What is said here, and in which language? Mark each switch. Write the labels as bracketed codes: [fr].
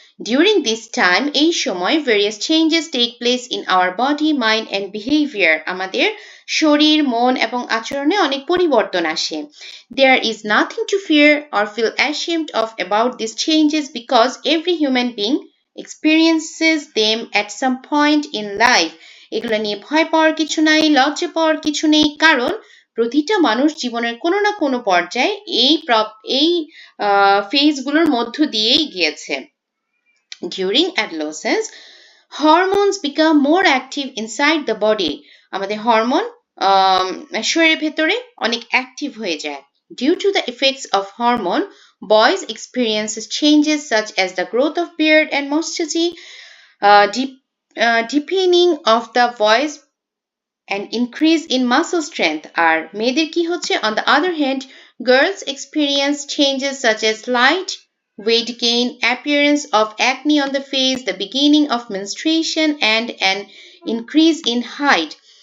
[en] During this time, [bn] এই সময় [en] various changes take place in our body, mind and behavior. [bn] আমাদের শরীর, মন এবং আচরণে অনেক পরিবর্তন আসে। [en] There is nothing to fear or feel ashamed of about these changes because every human being experiences them at some point in life. [bn] এগুলো নিয়ে ভয় পাওয়ার কিছু নাই, লজ্জা পাওয়ার কিছু নেই, কারণ প্রতিটা মানুষ জীবনের কোনো না কোনো পর্যায়ে এই ফেজগুলোর মধ্য দিয়েই গিয়েছে। [en] During adolescence, hormones become more active inside the body. [bn] আমাদের হরমোন শরীরের ভেতরে অনেক অ্যাক্টিভ হয়ে যায়। [en] Due to the effects of hormone, boys experience changes such as the growth of beard and mustache, deepening of the voice and increase in muscle strength. [bn] আর মেয়েদের কি হচ্ছে? [en] On the other hand, girls experience changes such as slight weight gain, appearance of acne on the face, the beginning of menstruation, and an increase in height.